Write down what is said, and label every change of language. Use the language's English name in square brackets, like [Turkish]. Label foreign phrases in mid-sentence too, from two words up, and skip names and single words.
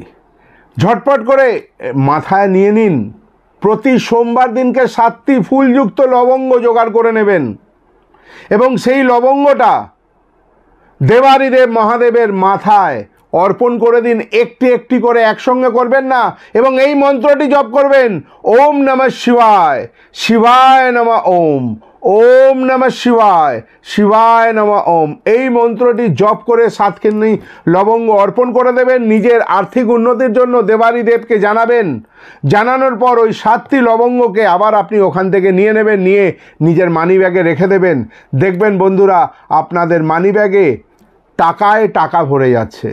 [Bangla] ঝটপট করে মাথায় নিয়ে নিন, প্রতি সোমবার দিনকে 7টি ফুলযুক্ত লবঙ্গ জোগাড় করে নেবেন এবং সেই লবঙ্গটা দেবাদিদেব মহাদেবের মাথায় অর্পণ করে দিন। একটি একটি করে একসঙ্গে করবেন না, এবং এই মন্ত্রটি জপ করবেন, [Sanskrit] ओम् नमः शिवाय, शिवाय नमः ओम्, ओम् नमः शिवाय, शिवाय नमः ओम्। [Bangla] এই মন্ত্রটি জপ করে 7খানি লবঙ্গ অর্পণ করে দেবেন। নিজের আর্থিক উন্নতির জন্য দেবাদিদেবকে জানাবেন। জানানোর পর ওই 7টি লবঙ্গকে আবার আপনি ওখান থেকে নিয়ে নেবেন, নিয়ে নিজের [English] money bag [Bangla] রেখে দেবেন। দেখবেন বন্ধুরা, আপনাদের [English] money bag [Bangla] টাকায় টাকা ভরে যাচ্ছে।